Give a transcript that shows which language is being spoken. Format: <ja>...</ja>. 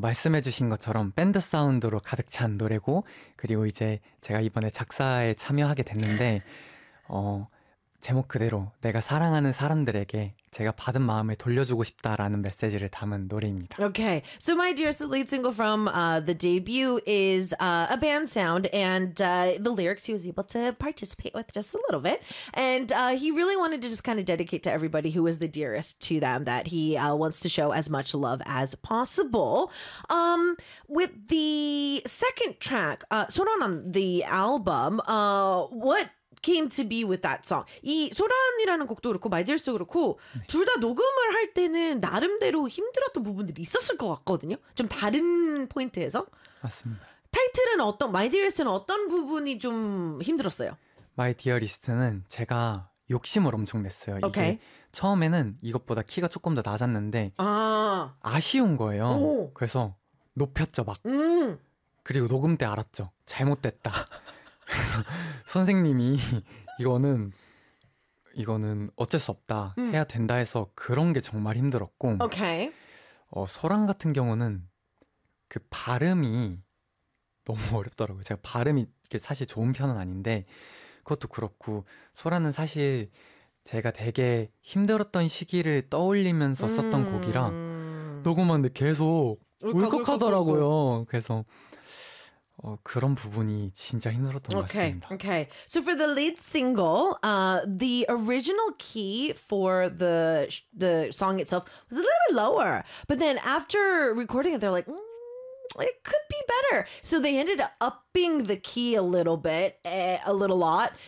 <ko>말씀해 주신 것처럼 밴드 사운드로 가득 찬 노래고 그리고 이제 제가 이번에 작사에 참여하게 됐는데 제목 그대로 내가 사랑하는 사람들에게 제가 받은 마음을 돌려주고 싶다라는 메시지를 담은 노래입니다.</ko> <en>Okay, so my dearest lead single from the debut is a band sound, and the lyrics he was able to participate with just a little bit, and he really wanted to just kind of dedicate to everybody who was the dearest to them, that he wants to show as much love as possible. With the second track, Soran on the album, what came to be with that song.</en> <ko>이 소란이라는 곡도 그렇고 My Dearest도 그렇고 네. 둘 다 녹음을 할 때는 나름대로 힘들었던 부분들이 있었을 것 같거든요. 좀 다른 포인트에서. 맞습니다. 타이틀은 어떤 My Dearest는 어떤 부분이 좀 힘들었어요? My Dearest는 제가 욕심을 엄청 냈어요. 이게</ko> <en>okay.</en> <ko>처음에는 이것보다 키가 조금 더 낮았는데 아쉬운 거예요. 오. 그래서 높였죠 막. 그리고 녹음 때 알았죠. 잘못됐다. 그래서 선생님이 이거는 어쩔 수 없다 해야 된다 해서 그런 게 정말 힘들었고</ko> <en>okay.</en> <ko>소랑 같은 경우는 그 발음이 너무 어렵더라고요. 제가 발음이 사실 좋은 편은 아닌데 그것도 그렇고 소라는 사실 제가 되게 힘들었던 시기를 떠올리면서 썼던 곡이라 녹음하는데 계속 울컥하더라고요. 그래서 그런 부분이 진짜 힘들었던 것 같습니다.</ko> <en>Okay. So for the lead single, the original key for the song itself was a little lower. But then after recording it, they're like, it could be better. So they ended up upping the key a little bit, a little lot.</en>